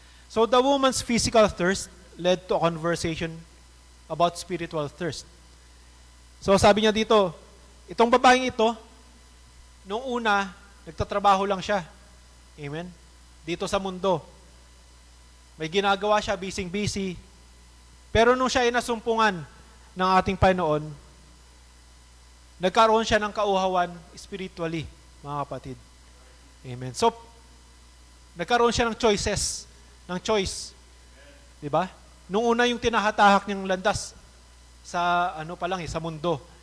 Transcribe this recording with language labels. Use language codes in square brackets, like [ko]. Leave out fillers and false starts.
[en] So, the woman's physical thirst led to a conversation about spiritual thirst. [tl] So, sabi niya dito, itong babaeng ito, nung una, nagtatrabaho lang siya. Amen? Dito sa mundo. May ginagawa siya, busy-busy. Pero nung siya ay nasumpungan ng ating Panginoon, nagkaroon siya ng kauhawan spiritually, mga kapatid. Amen. So, nagkaroon siya ng choices. Ng choice. Diba? Nung una yung tinahatahak niyang landas sa sa mundo.